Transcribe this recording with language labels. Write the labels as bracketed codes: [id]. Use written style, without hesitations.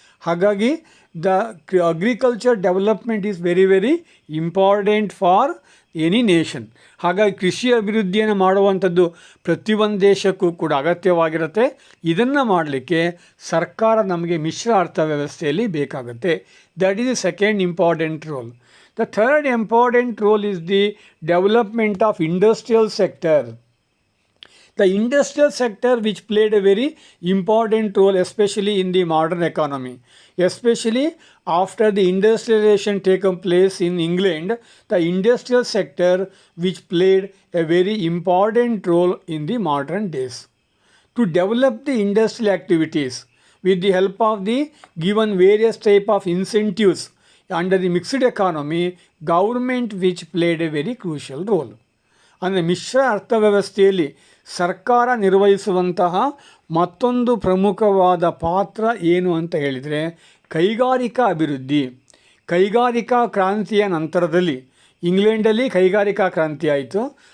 [kn] ಹಾಗಾಗಿ [en] The agriculture development is very very important for any nation. [kn] ಹಾಗಾಗಿ ಕೃಷಿ ಅಭಿವೃದ್ಧಿಯನ್ನು ಮಾಡುವಂಥದ್ದು ಪ್ರತಿಯೊಂದು ದೇಶಕ್ಕೂ ಕೂಡ ಅಗತ್ಯವಾಗಿರುತ್ತೆ. ಇದನ್ನು ಮಾಡಲಿಕ್ಕೆ ಸರ್ಕಾರ ನಮಗೆ ಮಿಶ್ರ ಅರ್ಥವ್ಯವಸ್ಥೆಯಲ್ಲಿ ಬೇಕಾಗುತ್ತೆ. [en] That is the second important role. The third important role is the development of industrial sector. The industrial sector which played a very important role especially in the modern economy. Especially after the industrialization taken place in England, the industrial sector which played a very important role in the modern days. To develop the industrial activities with the help of the given various type of incentives under the mixed economy, government which played a very crucial role. [kn] ಅಂದರೆ ಮಿಶ್ರ ಅರ್ಥವ್ಯವಸ್ಥೆಯಲ್ಲಿ ಸರ್ಕಾರ ನಿರ್ವಹಿಸುವಂತಹ ಮತ್ತೊಂದು ಪ್ರಮುಖವಾದ ಪಾತ್ರ ಏನು ಅಂತ ಹೇಳಿದರೆ ಕೈಗಾರಿಕಾ ಅಭಿವೃದ್ಧಿ. ಕೈಗಾರಿಕಾ ಕ್ರಾಂತಿಯ ನಂತರದಲ್ಲಿ ಇಂಗ್ಲೆಂಡಲ್ಲಿ ಕೈಗಾರಿಕಾ ಕ್ರಾಂತಿ ಆಯಿತು.